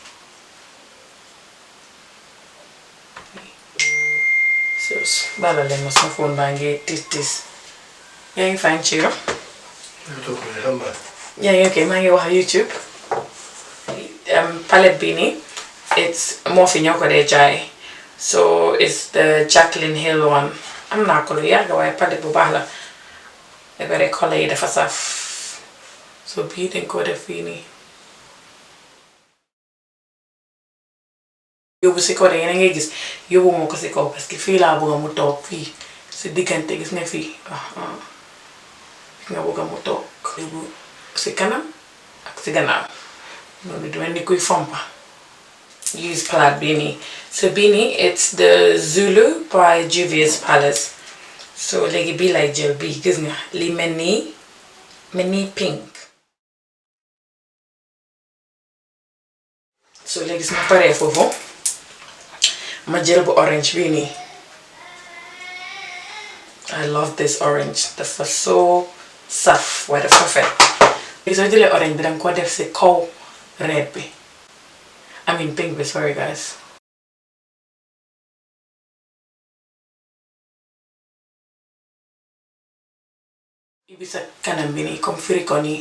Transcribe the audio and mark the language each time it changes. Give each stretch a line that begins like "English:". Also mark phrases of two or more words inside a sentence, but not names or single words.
Wolof: so bala leen ma sama phone baa ngi tis yaa ngi fine ci yow yaa ngi ok maa ngi wax YouTube palette bii nii it's Morphe ñoo ko dee jaay so
English: it's the Jaclyn Hill one
Wolof: am naa ko lu yàgg waaye palette bu baax la da bare color yi dafa saf so bii dañ ko def fii nii yóbbu si kaw de yéen a ngay gis yóbbu moo ko si kaw parce que fii laa bëgg mu toog fii si diggante gis nga fii nga bëgg mu toog yóbbu si kanam ak si gannaaw noonu du mel ni kuy fompa use palette bii nii so bii nii
English: it's the Zulu by JUVIAS palette
Wolof: so léegi bii lay jël bii gis nga li mel nii pink so léegi su ma paree foofu ma jël bu orange bii nii
English: I love this orange
Wolof: dafa so saf waaye dafa fet léegi soo jëlee orange bi danga ko def si kaw red bi
English: I mean
Wolof: pink bi
English: sorry guys
Wolof: ibi sa kanam bi nii comme firi ko nii